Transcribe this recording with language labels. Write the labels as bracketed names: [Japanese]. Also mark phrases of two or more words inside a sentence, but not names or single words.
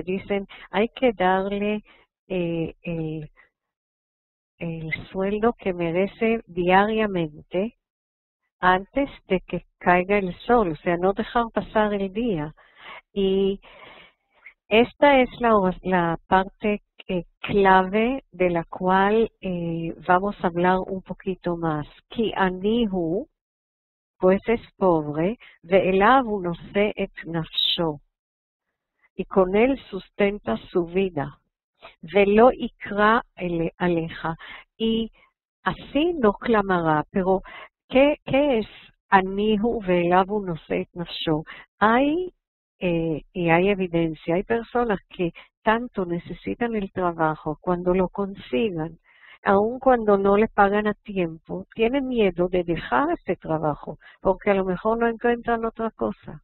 [Spanish] Dicen, hay que darle el sueldo que merece diariamente antes de que caiga el sol, o sea, no dejar pasar el día. Y esta es la parte clave de la cual vamos a hablar un poquito más. [Hebrew] כי עני הוא, [Spanish] pues es pobre, [Hebrew] ואליו הוא נושא את נפשו, [Spanish] y con él sustenta su vida. [Hebrew] ולא יקרא עליך, [Spanish] y así no clamará. Pero ¿qué es [Hebrew] עני הוא ואליו הוא נושא את נפשו? [Spanish] Y hay evidencia, hay personas que tanto necesitan el trabajo, cuando lo consigan, aun cuando no le pagan a tiempo, tienen miedo de dejar ese trabajo, porque a lo mejor no encuentran otra cosa.